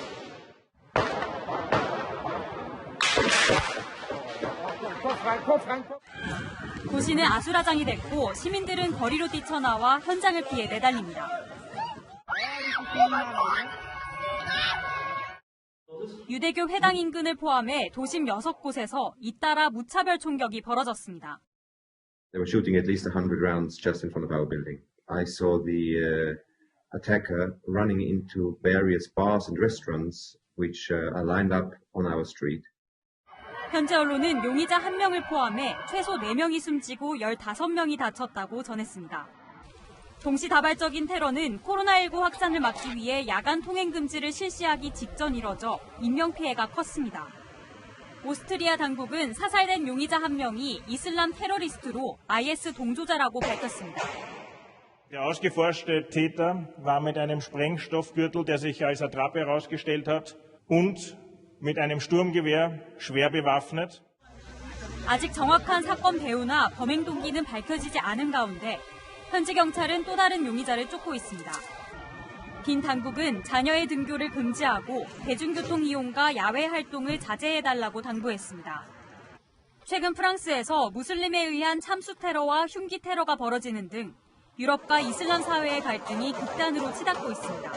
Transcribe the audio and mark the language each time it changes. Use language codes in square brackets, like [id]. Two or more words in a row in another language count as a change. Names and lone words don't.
[ko] 도시는 아수라장이 됐고 시민들은 거리로 뛰쳐나와 현장을 피해 내달립니다. 유대교 회당 인근을 포함해 도심 6곳에서 잇따라 무차별 총격이 벌어졌습니다. [en] They were shooting at least 100 rounds just in front of our building. I saw the attacker running into various bars and restaurants which are lined up on our street. [ko] 현지 언론은 용의자 1명을 포함해 최소 4명이 숨지고 15명이 다쳤다고 전했습니다. 동시다발적인 테러는 코로나19 확산을 막기 위해 야간 통행 금지를 실시하기 직전 이뤄져 인명피해가 컸습니다. 오스트리아 당국은 사살된 용의자 1명이 이슬람 테러리스트로 IS 동조자라고 밝혔습니다. [de] Der ausgeforschte Täter war mit einem Sprengstoffgürtel, der sich als Attrappe herausgestellt hat, und mit einem Sturmgewehr schwer bewaffnet. [ko] 아직 정확한 사건 배후나 범행 동기는 밝혀지지 않은 가운데 현지 경찰은 또 다른 용의자를 쫓고 있습니다. 빈 당국은 자녀의 등교를 금지하고 대중교통 이용과 야외 활동을 자제해달라고 당부했습니다. 최근 프랑스에서 무슬림에 의한 참수 테러와 흉기 테러가 벌어지는 등 유럽과 이슬람 사회의 갈등이 극단으로 치닫고 있습니다.